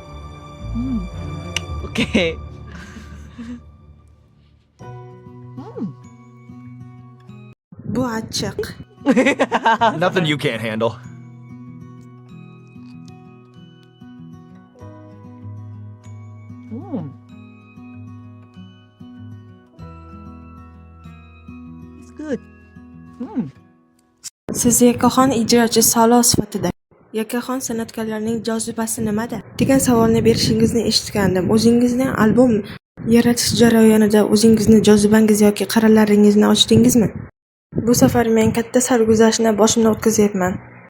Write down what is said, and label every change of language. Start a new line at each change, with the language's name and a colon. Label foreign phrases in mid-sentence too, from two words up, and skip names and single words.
English: Okay.
Uzbek: Bu achchiq.
English: Nothing you can't handle. It's good.
Uzbek: Siz yakkaxon ijrochi Salo sifatida yakkaxon san'atkorlarning jozibasi nimada degan savolni berishingizni eshitgandim. O'zingizning albom yaratish jarayonida o'zingizni jozibangiz yoki qarorlaringizni ochdingizmi? Bu safar men katta sarguzashtni boshimdan o'tkazyapman.